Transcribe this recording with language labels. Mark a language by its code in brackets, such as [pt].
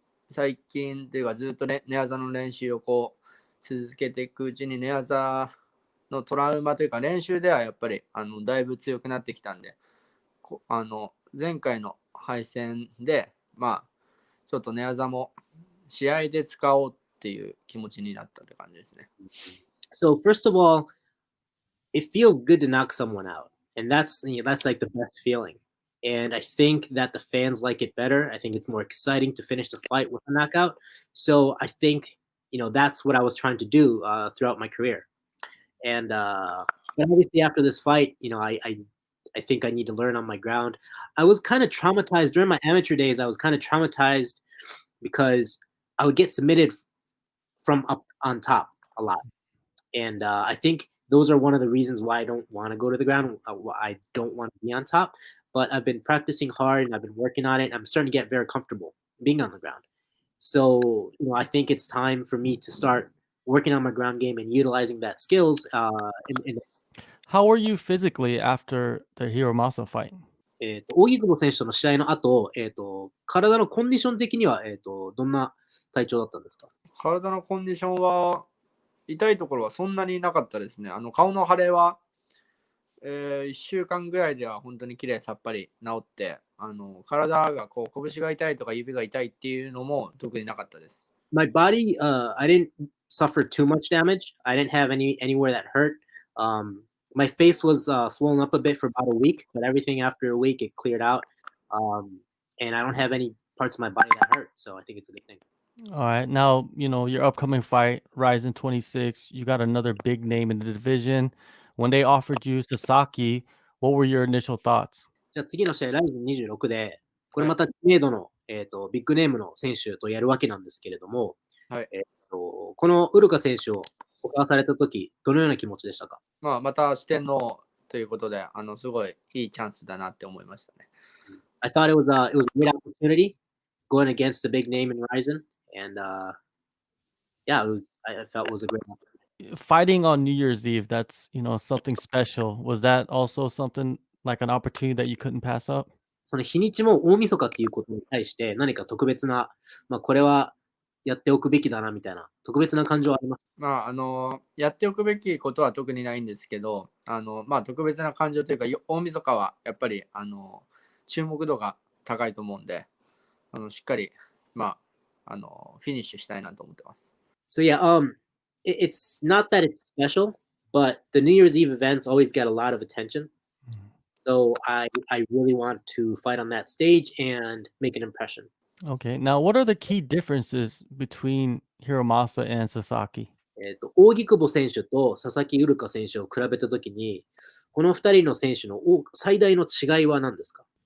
[ja] 最近っていうかずっと、ね、寝技の練習をこう続けていくうちに寝技のトラウマというか練習ではやっぱりだいぶ強くなってきたんで、前回の敗戦でちょっと寝技も試合で使おうっていう気持ちになったって感じですね。 [en] So first of all, it feels good to knock someone out, and that's like the best feeling. And I think that the fans like it better. I think it's more exciting to finish the fight with a knockout. So I think that's what I was trying to do throughout my career. And But obviously after this fight, I think I need to learn on my ground. I was kind of traumatized during my amateur days. I was kind of traumatized because I would get submitted from up on top a lot. And I think those are one of the reasons why I don't want to go to the ground. I don't want to be on top. But I've been practicing hard and I've been working on it. And I'm starting to get very comfortable being on the ground. So, I think it's time for me to start working on my ground game and utilizing that skills. How were you physically after the Hiromasa fight? [ja] 荻久保選手との試合の後、体のコンディション的には、どんな体調だったんですか？体のコンディションは、痛いところはそんなになかったですね。顔の腫れは、1週間ぐらいでは本当にきれいさっぱり治って、体が拳が痛いとか指が痛いっていうのも特になかったです。 [en] My body, I didn't suffer too much damage. I didn't have anywhere that hurt. My face was swollen up a bit for about a week, but everything after a week it cleared out. And I don't have any parts of my body that hurt, so I think it's a good thing. All right. Now, your upcoming fight, Rizin 26, you got another big name in the division. When they offered you Sasaki, what were your initial thoughts? [ja] じゃあ次の試合、ライズン26で、これまた知名度の、ビッグネームの選手とやるわけなんですけれども、はい。このウルカ選手を告発されたとき、どのような気持ちでしたか？また四天王ということで、すごいいいチャンスだなって思いましたね。 [en] I thought it was a great opportunity going against a big name in Rizin, and yeah, I felt it was a great opportunity. Fighting on New Year's Eve, that's, something special. Was that also something like an opportunity that you couldn't pass up? [ja] その日にちも大晦日っていうことに対して、何か特別な、これはやっておくべきだなみたいな、特別な感情はあります？やっておくべきことは特にないんですけど、特別な感情というか、大晦日はやっぱり、注目度が高いと思うんで、しっかり、フィニッシュしたいなと思ってます。 [en] So yeah, it's not that it's special, but the New Year's Eve events always get a lot of attention. So I really want to fight on that stage and make an impression. Okay. Now, what are the key differences between Hiromasa and Sasaki? [ja] 扇久保選手と佐々木ウルカ選手を比べたときに、この2人の選手の最大の違いは何ですか？